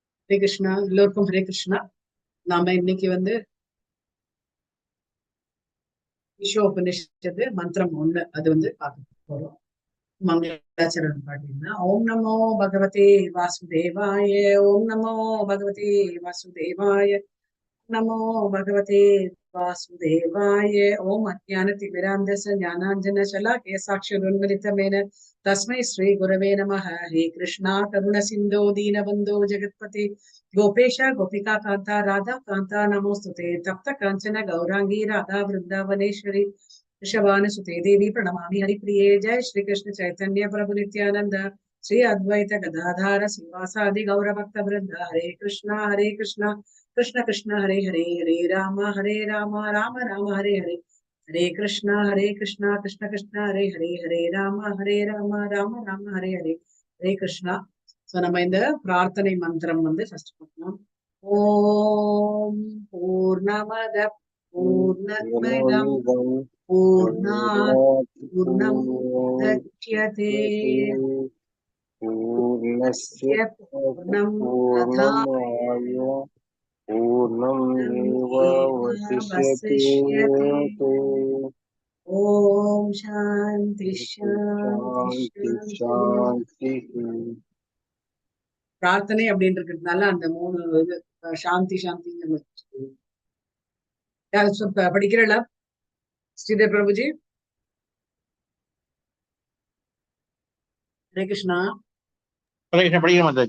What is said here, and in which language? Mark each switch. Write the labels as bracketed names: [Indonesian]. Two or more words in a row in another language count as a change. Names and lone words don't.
[Tamil] ஹரே கிருஷ்ணா. எல்லோருக்கும் ஹரே கிருஷ்ணா. நாம இன்னைக்கு ஈஷோபனிஷத்து மந்திரம் 1 அது பார்க்க போறோம். மங்களாச்சரணம் பாத்தீங்கன்னா, [Sanskrit] ओम् नमो भगवते वासुदेवाय ओम् नमो भगवते वासुदेवाय, नमो भगवते वासुदेवाय। ओम अज्ञानतिमिरान्धस्य ज्ञानाञ्जनशलाकया साक्षादुन्मिलितमेन तस्मै श्री गुरवे नमः। हे कृष्णा करुणसिन्धो दीनबन्धो जगत्पते गोपेश गोपिका कान्ता राधा कान्ता नमोस्तुते। तप्त काञ्चन गौरांगी राधा वृन्दावनेश्वरी वृषभानुसुते देवी प्रणमामि हरिप्रिये। जय श्री कृष्ण चैतन्य प्रभु नित्यानंद श्री अद्वैत गदाधार श्रीवासादि गौरभक्तवृन्द। हरे कृष्णा कृष्ण कृष्ण हरे हरे, हरे राम राम राम हरे हरे, हरे कृष्णा कृष्ण कृष्ण हरे हरे, हरे राम राम राम हरे हरे, हरे कृष्णा. [Tamil] सो நம்ம இந்த பிரார்த்தனை மந்திரம் ஃபர்ஸ்ட் பார்க்கலாம். [Sanskrit] ओम् पूर्णमद पूर्णमिदम् पूर्णात् पूर्णमुदच्यते पूर्णस्य पूर्णमादाय पूर्णमेवावशिष्यते. ओम् शान्ति शान्ति शान्ति. [Tamil] பிரார்த்தனை அப்படின்னு இருக்கிறதுனால அந்த 3 [Sanskrit] शान्ति शान्ति [Tamil] படிக்கிறல. ஸ்ரீதர் பிரபுஜி. ஹரே கிருஷ்ணா. படிங்க மாதாஜி.